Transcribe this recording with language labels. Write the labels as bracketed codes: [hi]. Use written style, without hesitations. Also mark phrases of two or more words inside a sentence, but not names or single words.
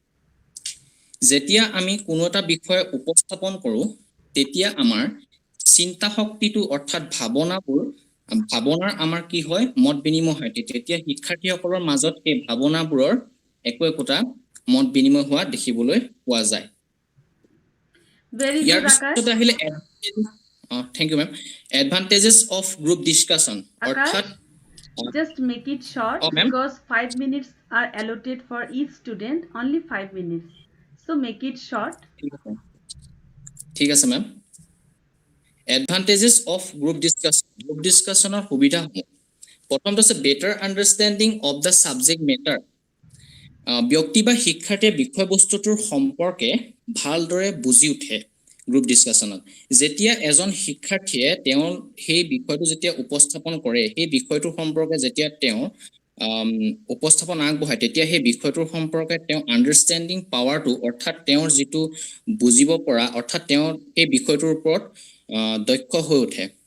[as] যেতিয়া আমি কোনো এটা বিষয় উপস্থাপন কৰোঁ তেতিয়া আমাৰ চিন্তা শক্তিটো অৰ্থাৎ ভাৱনাৰ আমাৰ কি হয় মত বিনিময় হয় তেতিয়া শিক্ষাৰ্থীসকলৰ মাজত এই ভাৱনাবোৰৰ একোটা মত বিনিময় হোৱা দেখিবলৈ পোৱা যায় [en] Very [as] ইয়াৰ [en] good, Akash. [as] পিছত আহিলে [en] thank you ma'am advantages of group discussion [as] অৰ্থাৎ [en] Just make it short because 5 minutes are allotted for each student, only 5 minutes. So make it short. [as] ঠিক আছে [en] ma'am advantages of group discussion or [as] সুবিধাসমূহ প্ৰথমটো আছে [en] better understanding of the subject matter [as] ব্যক্তি বা শিক্ষাৰ্থীয়ে বিষয়বস্তুটোৰ সম্পৰ্কে ভালদৰে বুজি উঠে [en] group discussionত [as] যেতিয়া এজন শিক্ষাৰ্থীয়ে তেওঁ সেই বিষয়টো যেতিয়া উপস্থাপন কৰে সেই বিষয়টোৰ সম্পৰ্কে যেতিয়া তেওঁ উপস্থাপন আগবঢ়ায় তেতিয়া সেই বিষয়টোৰ সম্পৰ্কে তেওঁ [en] understanding powerটো [as] অৰ্থাৎ তেওঁৰ যিটো বুজিব পৰা অৰ্থাৎ তেওঁ সেই বিষয়টোৰ ওপৰত দক্ষ হৈ উঠে